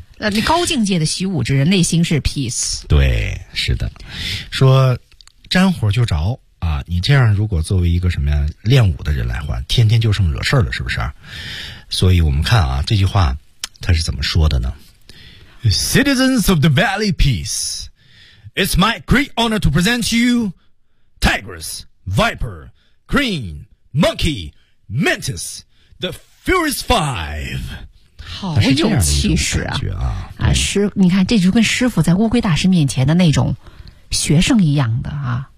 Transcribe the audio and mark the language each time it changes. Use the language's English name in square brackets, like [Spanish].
[Chinese] 你高境界的习武之人内心是 peace。对，是的，说沾火就着啊！你这样如果作为一个什么呀练武的人来换，天天就剩惹事了，是不是？所以我们看啊，这句话他是怎么说的呢？ [English] Citizens of the Valley Peace, it's my great honor to present to you Tigress, Viper, Crane, Monkey, Mantis, the Furious Five. [Chinese] 好有气势啊！啊，师，你看，这就跟师傅在乌龟大师面前的那种学生一样的啊，